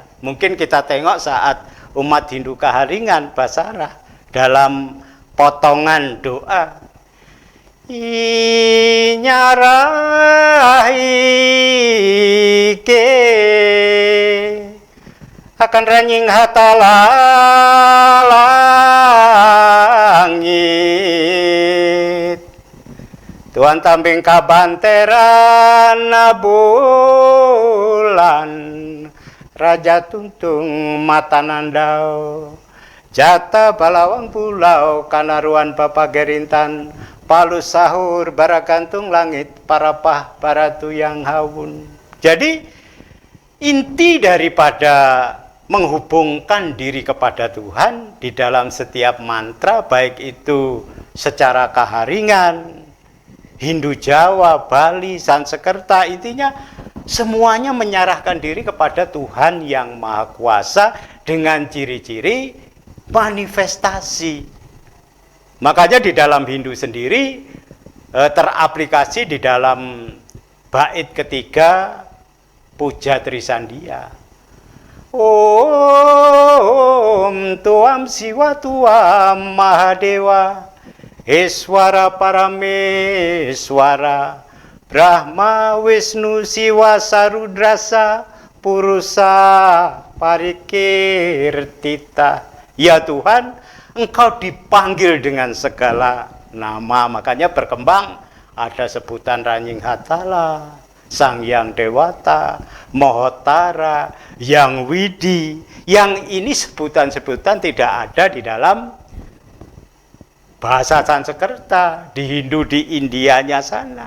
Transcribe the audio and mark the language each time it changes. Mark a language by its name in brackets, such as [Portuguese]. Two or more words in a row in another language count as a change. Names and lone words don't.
[Indonesian] Mungkin kita tengok saat umat Hindu Kaharingan Basarah dalam potongan doa, [Ngaju] inyaraike akan ranying hatalalangit Tuhan tamping kabanteran bulan Raja tuntung mata nandau Jata balawang pulau kanaruan bapa gerintan, palus sahur baragantung langit parapah baratu yang hawun. [Indonesian] Jadi inti daripada menghubungkan diri kepada Tuhan di dalam setiap mantra, baik itu secara kaharingan, Hindu Jawa, Bali, Sanskerta, intinya semuanya menyerahkan diri kepada Tuhan yang Maha Kuasa dengan ciri-ciri manifestasi. Makanya di dalam Hindu sendiri teraplikasi di dalam bait ketiga Puja Trisandia. [Sanskrit] Om Tuam Siwa Tuam Mahadewa Eswara Parameswara Brahma Wisnu Siwa Sarudrasa Purusa Parikirtita. [Indonesian] Ya Tuhan, Engkau dipanggil dengan segala nama. Makanya berkembang ada sebutan Ranying Hatala, Sang Yang Dewata, Mohotara, Yang Widi. Yang ini sebutan-sebutan tidak ada di dalam bahasa Sanskerta, di Hindu, di Indianya sana.